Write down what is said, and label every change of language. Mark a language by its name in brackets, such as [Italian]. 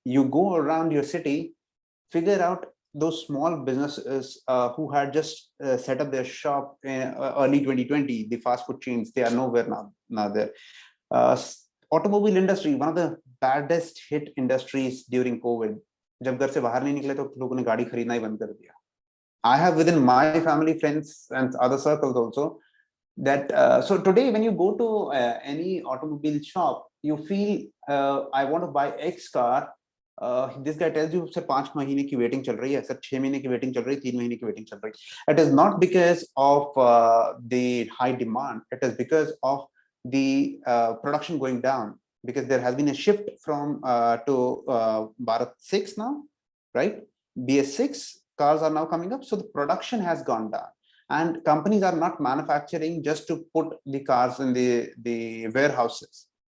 [English] You go around your city, figure out those small businesses who had just set up their shop in early 2020, the fast food chains, they are nowhere now there. Automobile industry, one of the baddest hit industries during COVID. [Hindi] जब घर से बाहर नहीं निकले तो लोगों ने गाड़ी खरीदना ही बंद कर दिया. [English] I have within my family, friends, and other circles also that so today when you go to any automobile shop, you feel I want to buy X car. This guy tells you sir [Hindi] 5 महीने की waiting चल रही है, sir 6 महीने की waiting चल रही है, 3 महीने की waiting चल रही है. [English] It is not because of the high demand. It is because of the production going down, because there has been a shift from to Bharat 6 now, right? BS6 cars are now coming up, so the production has gone down, and companies are not manufacturing just to put the cars in the warehouses.